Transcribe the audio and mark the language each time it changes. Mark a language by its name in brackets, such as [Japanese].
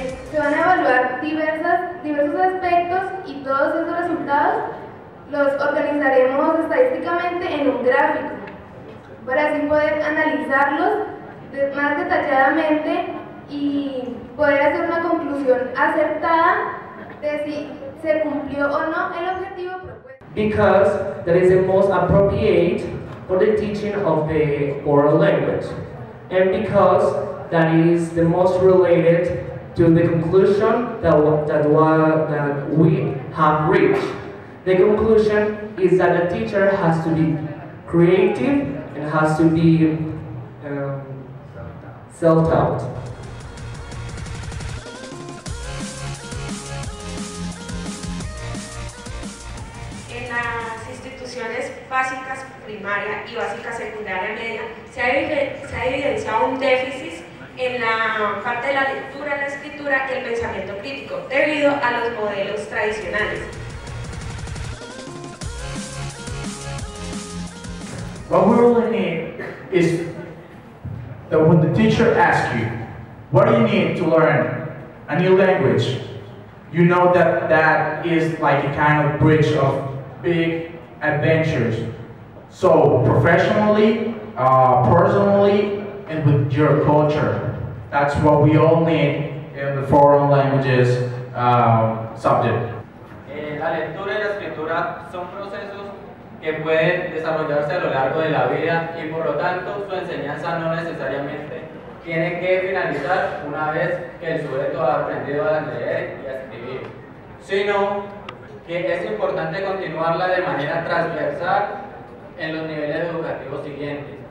[Spanish] Se van a evaluar diversos aspectos y todos esos resultados los organizaremos estadísticamente en un gráfico para así poder analizarlos más detalladamente y poder hacer una conclusión acertada de si se cumplió o no el objetivo propuesto. [English] Because that is the most appropriate for the teaching of the oral language, and because that is the most related to the conclusion that we have reached. The conclusion is that the teacher has to be creative and has to be self-taught. [Spanish] En las instituciones básicas primaria y básica secundaria media se ha evidenciado un déficit en la parte de la lectura, la escritura y el pensamiento crítico debido a los modelos tradicionales. [English] What we really need is that when the teacher asks you, what do you need to learn a new language, you know that that is like a kind of bridge of big adventures. So professionally, personally, and with your culture. That's what we all need in the foreign languages subject. [Spanish] La lectura y la escritura son procesos que pueden desarrollarse a lo largo de la vida y por lo tanto su enseñanza no necesariamente tiene que finalizar una vez que el sujeto ha aprendido a leer y a escribir, sino que es importante continuarla de manera transversal en los niveles educativos siguientes.